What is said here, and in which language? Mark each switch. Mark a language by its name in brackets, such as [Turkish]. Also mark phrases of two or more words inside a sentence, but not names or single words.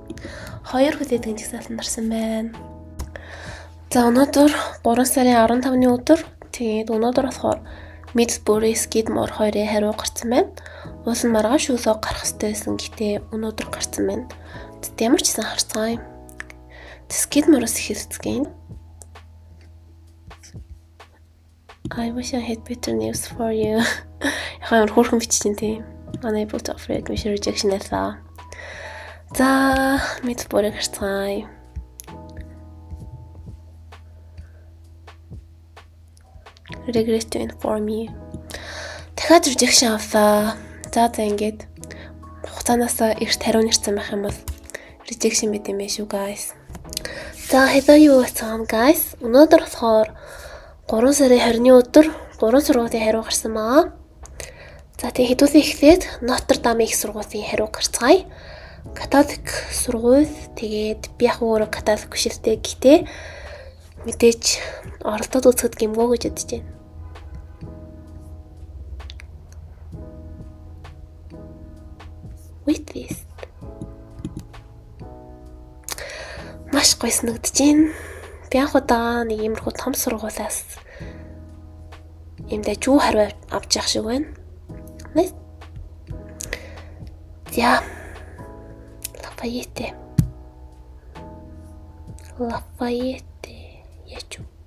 [Mongolian] 2 хүлээдгийн жагсаалтанд орсон байна. За өнөөдөр 3 сарын 15-ны өдөр. Тэгээд өнөөдөр болохоор Middlesbrough Skidmore 2-ын хариу гарсан байна. Уул нь маргааш өглөө гарах ёстой байсан. Гэтэ өнөөдөр гарсан байна. Ямар ч гэсэн харцгаая. Skidmore-оос эхэлцгээе. [English] I wish I had better news for you. [Mongolian] Яхаа хөөрхөн бичсэн тийм. [English] Unable to offer admission rejection [Mongolian] байлаа. За Middlesbrough харцгаая. [English] Regret to inform you. [Mongolian] Дахиад rejection авлаа. За ингээд хугацаанаас эрт хариу нэрсэн байх юм бол rejection мэт юм биш үү guys. [English] За hello you guys. [Mongolian] Өнөөдөр болохоор 3 сарын 20-ны өдөр 3 сургуулийн хариу гарсан байгаа. За тэгээ хэдүүлээ эхлээд Notre Dame их сургуулийн хариу гарцгаая. Католик сургууль тэгээд би яг өөрөө католик бишэлтэй гэхдээ мэдээж оролдоод үзэхэд гэмгөө гэж бодож байна. [English] Wait this. [Mongolian] Маш гоё санагдаж байна. Би яг удаа нэг иймэрхүү том сургуулиас юмдаа жүү хариу авч явах шиг байна. Nice. За. Lafayette. Яач.